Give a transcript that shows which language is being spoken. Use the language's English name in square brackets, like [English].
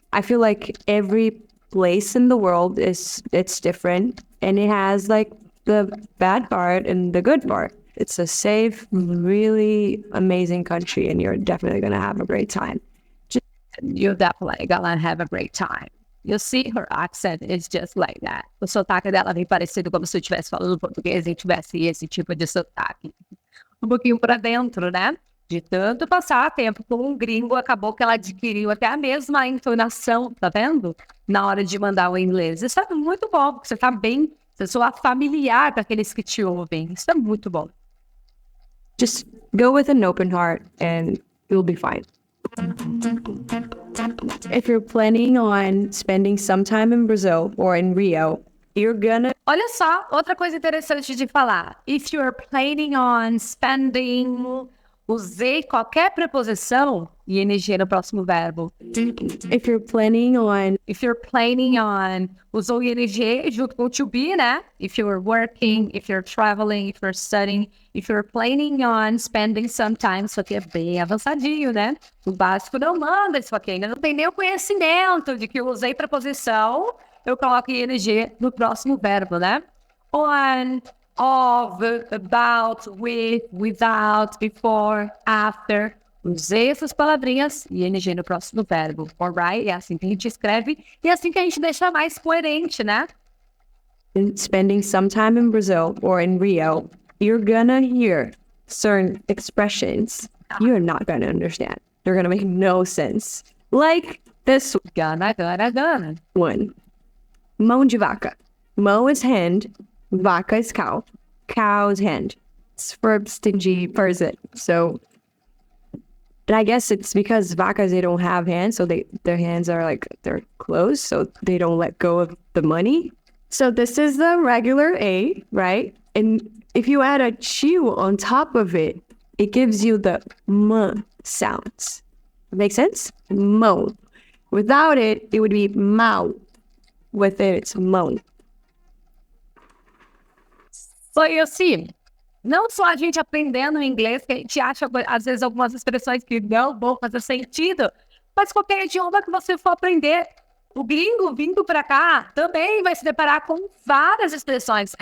[English] I feel like every place in the world it's different, and it has like the bad part and the good part. It's a safe, really amazing country, and you're definitely gonna have a great time. You're definitely gonna have a great time. [Portuguese] You see, [English] her accent is just like that. [Portuguese] O sotaque dela vem parecido como se eu estivesse falando português e tivesse esse tipo de sotaque. Um pouquinho para dentro, né? De tanto passar tempo com um gringo, acabou que ela adquiriu até a mesma entonação, tá vendo? Na hora de mandar o inglês. Isso é muito bom, porque você tá bem, você soa familiar com aqueles que te ouvem. Isso é muito bom. [English] Just go with an open heart and you'll be fine. If you're planning on spending some time in Brazil or in Rio, you're gonna... [Portuguese] Olha só, outra coisa interessante de falar. [English] If you're planning on spending... [Portuguese] Usei qualquer preposição e ing no próximo verbo. [English] If you're planning on... If you're planning on... [Portuguese] Usou ing junto com to be, né? [English] If you're working, if you're traveling, if you're studying, if you're planning on spending some time. [Portuguese] Isso aqui é bem avançadinho, né? O básico não manda isso aqui. Ainda não tem nem o conhecimento de que eu usei preposição. Eu coloco ing no próximo verbo, né? [English] On... Of, about, with, without, before, after. [Portuguese] Usei essas palavrinhas e ing no próximo verbo. Alright? É assim que a gente escreve e é assim que a gente deixa mais coerente, né? [English] Spending some time in Brazil or in Rio, you're gonna hear certain expressions you're not gonna understand. They're gonna make no sense. Like this Gonna. one. Mão de vaca. Mão is hand. Vaca is cow. Cow's hand. It's for a stingy person. So, and I guess it's because vacas, they don't have hands. So their hands are like, they're closed. So they don't let go of the money. So this is the regular A, right? And if you add a chew on top of it, it gives you the M sounds. Make sense? Mo. Without it, it would be mau. With it, it's mo. [Portuguese] Foi assim, não só a gente aprendendo inglês, que a gente acha, às vezes, algumas expressões que não vão fazer sentido, mas qualquer idioma que você for aprender, o gringo vindo para cá também vai se deparar com várias expressões.